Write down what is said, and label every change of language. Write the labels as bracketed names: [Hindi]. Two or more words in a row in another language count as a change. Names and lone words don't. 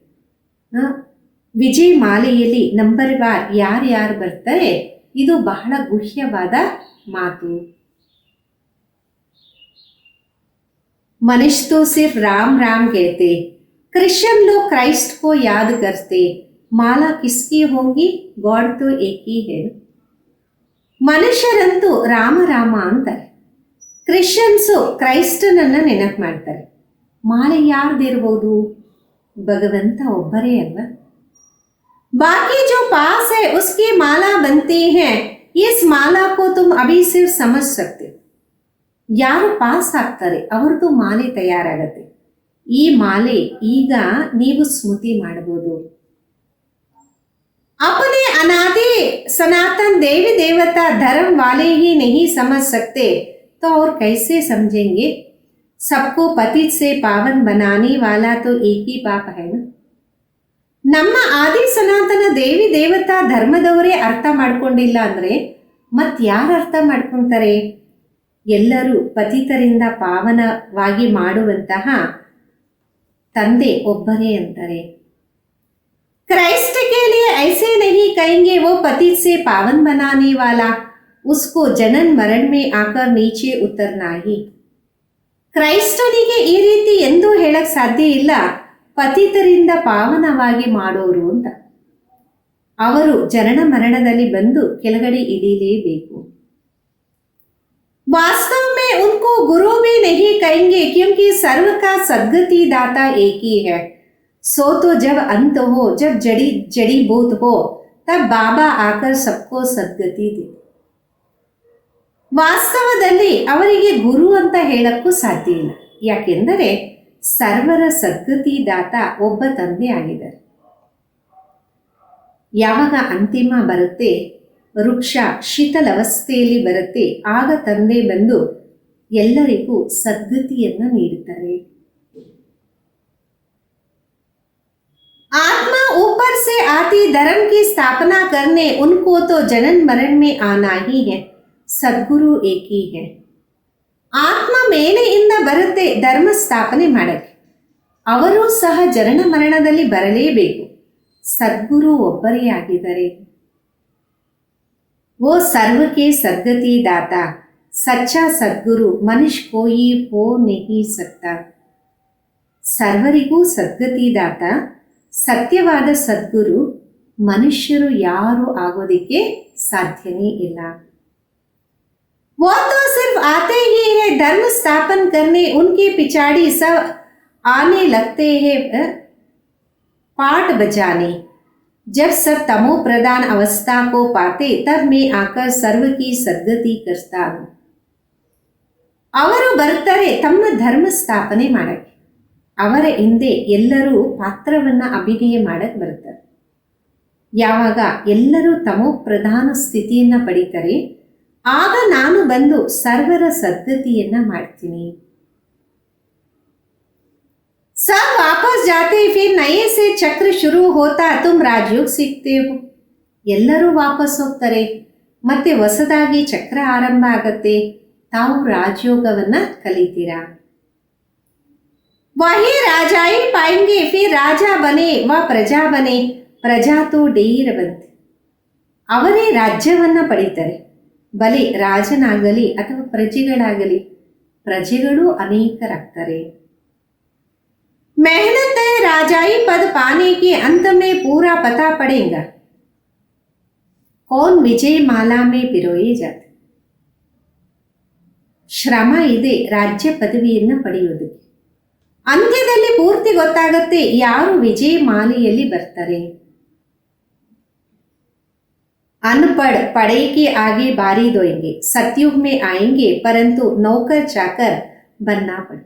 [Kannada] ವಿಜಯ್ ಮಾಲೆಯಲ್ಲಿ ನಂಬರ್ವಾರ್ ಯಾರ್ಯಾರು ಬರ್ತಾರೆ, ಇದು ಬಹಳ ಗುಹ್ಯವಾದ ಮಾತು. [Hindi] ಮನುಷ್ಯ तो सिर्फ राम राम कहते, क्रिश्चियन लोग क्राइस्ट को याद करते. माला किसकी होगी, गॉड तो एक ही है. [Kannada] ಮನುಷ್ಯರಂತೂ ರಾಮ ರಾಮ ಅಂತಾರೆ. ಕ್ರಿಶ್ಚಿಯನ್ಸು ಕ್ರೈಸ್ತನನ್ನು ನೆನಪು ಮಾಡ್ತಾರೆ. ಮಾಲೆ ಯಾರ್ದಿರ್ಬೋದು? ಭಗವಂತ ಒಬ್ಬರೇ ಅಲ್ವಾ? [Hindi] बाकी जो पास है उसकी माला बनती है. इस माला को तुम अभी सिर्फ समझ सकते. [Kannada] ಯಾರು ಪಾಸ್ ಆಗ್ತಾರೆ ಅವ್ರದ್ದು ಮಾಲೆ ತಯಾರಾಗತ್ತೆ. ಈ ಮಾಲೆ ಈಗ ನೀವು ಸ್ಮೃತಿ ಮಾಡಬಹುದು. [Hindi] अपने अनादि सनातन देवी देवता धर्म वाले ही नहीं समझ सकते तो और कैसे समझेंगे? सबको पतित से पावन बनाने वाला तो एक ही बाप है ना. [Kannada] ನಮ್ಮ ಆದಿ ಸನಾತನ ದೇವಿ ದೇವತಾ ಧರ್ಮದವರೇ ಅರ್ಥ ಮಾಡ್ಕೊಂಡಿಲ್ಲ ಅಂದರೆ ಯಾರು ಅರ್ಥ ಮಾಡ್ಕೊತಾರೆ? ಎಲ್ಲರೂ ಪತಿತರಿಂದ ಪಾವನವಾಗಿ ಮಾಡುವಂತಹ ತಂದೆ ಒಬ್ಬರೇ ಅಂತಾರೆ. [Hindi] क्राइस्ट के लिए ऐसे नहीं कहेंगे वो पतित से पावन बनाने वाला, उसको जनन मरण में आकर नीचे उतरना ही. [Kannada] ಕ್ರೈಸ್ತನಿಗೆ ಈ ರೀತಿ ಎಂದೂ ಹೇಳಕ್ ಸಾಧ್ಯ ಇಲ್ಲ, ಪತಿತರಿಂದ ಪಾವನವಾಗಿ ಮಾಡೋರು ಅಂತ. ಅವರು ಜನನ ಮರಣದಲ್ಲಿ ಬಂದು ಕೆಳಗಡೆ ಇಳಿಲೇಬೇಕು. [Hindi] वास्तव में उनको गुरु भी नहीं कहेंगे क्योंकि सर्व का सद्गति दाता एक ही है. सो तो जब अंत हो, जब जड़ी बूत हो, तब बाबा आकर सबको सद्गति दे. [Kannada] ವಾಸ್ತವದಲ್ಲಿ ಅವರಿಗೆ ಗುರು ಅಂತ ಹೇಳಕ್ಕೂ ಸಾಧ್ಯ ಇಲ್ಲ. ಯಾಕೆಂದರೆ ಸರ್ವರ ಸದ್ಗತಿ ದಾತ ಒಬ್ಬ ತಂದೆ ಆಗಿದ್ದಾರೆ. ಯಾವಾಗ ಅಂತಿಮ ಬರುತ್ತೆ, ವೃಕ್ಷ ಶೀತಲವಸ್ಥೆಯಲ್ಲಿ ಬರುತ್ತೆ, ಆಗ ತಂದೆ ಬಂದು ಎಲ್ಲರಿಗೂ ಸದ್ಗತಿಯನ್ನು ನೀಡುತ್ತಾರೆ. [Hindi] आत्मा ऊपर से आती धर्म की स्थापना करने, उनको तो जनन मरण में आना ही है. सद्गुरु एक ही है. [Kannada] ಆತ್ಮ ಮೇಲೆಯಿಂದ ಬರುತ್ತೆ ಧರ್ಮ ಸ್ಥಾಪನೆ ಮಾಡಕ್ಕೆ, ಅವರು ಸಹ ಜನನ ಮರಣದಲ್ಲಿ ಬರಲೇಬೇಕು. ಸದ್ಗುರು ಒಬ್ಬರೇ ಆಗಿದ್ದಾರೆ. [Hindi] वो सर्व के सद्गति दाता सच्चा सद्गुरु मनुष्य कोई हो नहीं सकता. [Kannada] ಸರ್ವರಿಗೂ ಸದ್ಗತಿದಾತ ಸತ್ಯವಾದ ಸದ್ಗುರು ಮನುಷ್ಯರು ಯಾರು ಆಗೋದಿಕ್ಕೆ ಸಾಧ್ಯನೇ ಇಲ್ಲ. [Hindi] वो तो सिर्फ आते ही है धर्म स्थापन करने, उनके पिछाड़ी सब आने लगते हैं पाठ बजाने. जब सब तमो प्रधान अवस्था को पाते तब मैं आकर सर्व की सद्गति करता हूँ. [Kannada] ಅವರು ಬರ್ತಾರೆ ತಮ್ಮ ಧರ್ಮ ಸ್ಥಾಪನೆ ಮಾಡಕ್ಕೆ. ಅವರ ಹಿಂದೆ ಎಲ್ಲರೂ ಪಾತ್ರವನ್ನು ಅಭಿನಯ ಮಾಡಕ್ಕೆ ಬರ್ತಾರೆ. ಯಾವಾಗ ಎಲ್ಲರೂ ತಮೋ ಪ್ರಧಾನ ಸ್ಥಿತಿಯನ್ನು ಪಡಿತಾರೆ, ಆಗ ನಾನು ಬಂದು ಸರ್ವರ ಸದ್ಗತಿಯನ್ನ ಮಾಡ್ತೀನಿ. [Hindi] सब वापस जाते फिर नए से चक्र शुरू होता, तुम राजयोग सीखते हो. [Kannada] ಎಲ್ಲರೂ ವಾಪಸ್ ಹೋಗ್ತಾರೆ, ಮತ್ತೆ ಹೊಸದಾಗಿ ಚಕ್ರ ಆರಂಭ ಆಗತ್ತೆ, ತಾವು ರಾಜಯೋಗವನ್ನ ಕಲಿತೀರಾ. [Hindi] वही राजाई पाएंगे फिर राजा बने व प्रजा बने, प्रजा तो ढेर बनते. [Kannada] ಅವರೇ ರಾಜ್ಯವನ್ನ ಪಡೀತಾರೆ. ಬಲೆ ರಾಜನಾಗಲಿ ಅಥವಾ ಪ್ರಜೆಗಳಾಗಲಿ, ಪ್ರಜೆಗಳು ಅನೇಕರಾಗ್ತಾರೆ. [Hindi] मेहनत है राजाई पद पाने के, अंत में पूरा पता पड़ेगा कौन विजय माला में पिरोए जाते. [Kannada] ಶ್ರಮ ಇದೆ ರಾಜ್ಯ ಪದವಿಯನ್ನು ಪಡೆಯುವುದಕ್ಕೆ. ಅಂತ್ಯದಲ್ಲಿ ಪೂರ್ತಿ ಗೊತ್ತಾಗತ್ತೆ ಯಾರು ವಿಜಯ ಮಾಲೆಯಲ್ಲಿ ಬರ್ತಾರೆ. [Hindi] अनपढ़ पढ़े के आगे बारी दोएंगे, सतयुग में आएंगे परंतु नौकर चाकर बनना पड़े.